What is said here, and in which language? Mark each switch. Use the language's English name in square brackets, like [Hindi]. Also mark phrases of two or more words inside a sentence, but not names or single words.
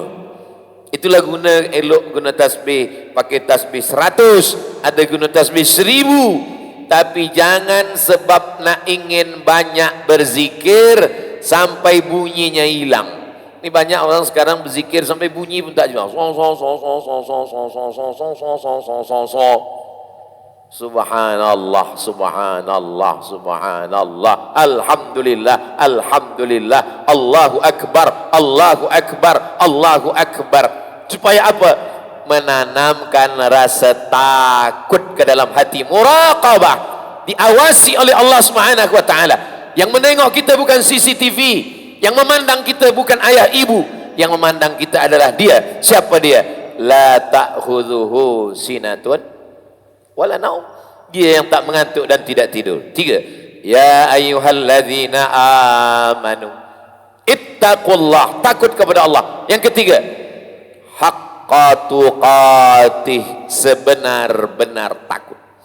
[Malay] Itulah guna elok guna tasbih. Pakai tasbih 100, ada guna tasbih 1000. Tapi jangan sebab nak ingin banyak berzikir sampai bunyinya hilang. Ini banyak orang sekarang berzikir sampai bunyi pun tak jelas. [Arabic] سبحان الله، سبحان الله، سبحان الله، الحمد لله، الحمد لله، الله أكبر، الله أكبر، الله أكبر. [Malay] Supaya apa? Menanamkan rasa takut ke dalam hati, muraqabah, diawasi oleh Allah [Arabic] سبحانه وتعالى. [Malay] Yang menengok kita bukan CCTV, yang memandang kita bukan ayah ibu, yang memandang kita adalah Dia. Siapa Dia? [Arabic] لا تأخذه سنة ولا نوم. [Malay] Dia yang tak mengantuk dan tidak tidur. 3. [Arabic] يا أيها الذين آمنوا اتقوا الله, [Malay] takut kepada Allah. Yang ketiga, [Arabic] حق تقاته, [Malay] sebenar-benar takut.